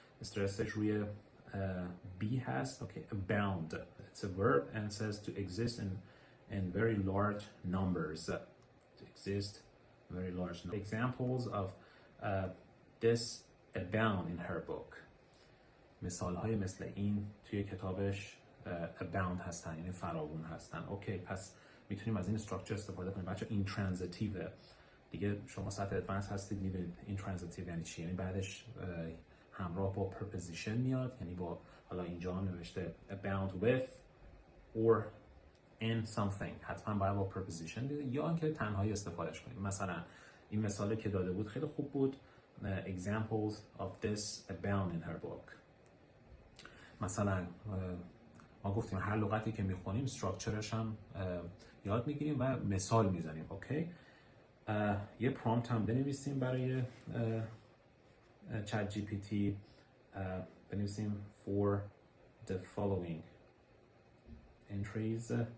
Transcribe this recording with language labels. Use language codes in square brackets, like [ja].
[en] Stressش روی B has. Okay, abound. It's a verb and says to exist in very large numbers. To exist very large numbers. Examples of this abound in her book. [fa] مثالهای مثل این توی کتابش abound هستن، یعنی فراوون هستن. اوکی، پس میتونیم از این استراکچر استفاده کنیم. بچه این ترانزیتیو دیگه، شما سطح ادوانس هستید میدونید این ترانزیتیو یعنی چی. یعنی بعدش همراه با preposition میاد، یعنی با حالا اینجا هم نوشته [en] abound with or in something، [fa] حتما باید با preposition بیاد یا اینکه تنهایی استفادهش کنیم. مثلا این مثالی که داده بود خیلی خوب بود. [en] Examples of this abound in her book. [fa] مثلا ما گفتیم هر لغتی که میخونیم استراکچرش هم یاد میگیریم و مثال میزنیم. اوکی، یه پرامپت هم بنویسیم برای چت جی پی تی. بنویسیم [en] for the following entries